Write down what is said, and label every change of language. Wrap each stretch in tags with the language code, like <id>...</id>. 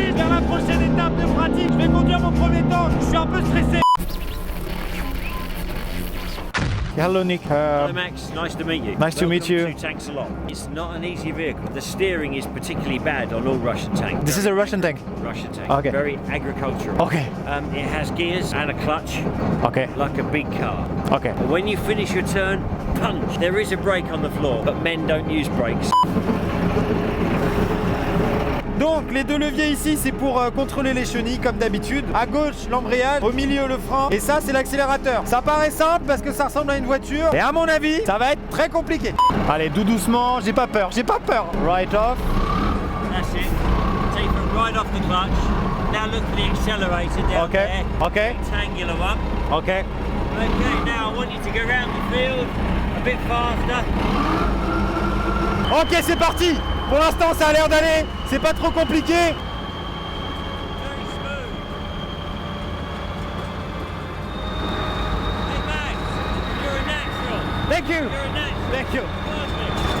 <fr>Je vais conduire mon premier temps, je suis un peu stressé.</fr> <en>Hello Nick. Hello Max, nice to meet you. Nice to meet you. Welcome to Tanks a Lot. It's not an easy vehicle. The steering is particularly bad on all Russian tanks. This is a Russian tank. Russian tank. Okay. Very agricultural. Okay. It has gears and a clutch, Okay. like a big car. Okay. But when you finish your turn, punch. There is a brake on the floor, but men don't use brakes.</en> <fr>Donc les deux leviers ici c'est pour contrôler les chenilles comme d'habitude. À gauche l'embrayage, au milieu le frein et ça c'est l'accélérateur. Ça paraît simple parce que ça ressemble à une voiture et à mon avis ça va être très compliqué. Allez tout doucement, j'ai pas peur, j'ai pas peur.</fr> <en>Right off. That's it. Take it right off the clutch. Now look at the accelerator down Okay. there. Okay. Rectangular one. Ok. Okay, now I want you to go around the field a bit faster.</en> <fr>Ok c'est parti. Pour l'instant ça a l'air d'aller, c'est pas trop compliqué.</fr> <en>Very smooth. Hey Max, you're a natural. Thank you. You're a natural. Thank you. Perfect.</en>